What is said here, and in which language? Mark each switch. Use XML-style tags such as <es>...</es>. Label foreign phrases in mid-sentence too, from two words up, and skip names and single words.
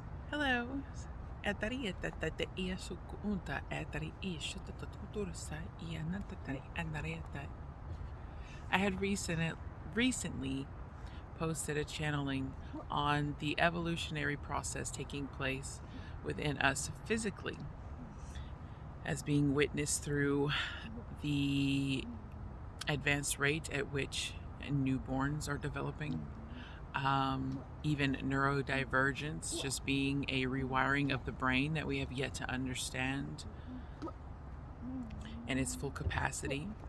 <en>Hello. Etari etatata ia sukuunta etari ishutatutursa ia nantatari anareta. I had recently posted a channeling on the evolutionary process taking place within us physically, as being witnessed through the advanced rate at which newborns are developing, even neurodivergence just being a rewiring of the brain that we have yet to understand in its full capacity.</en>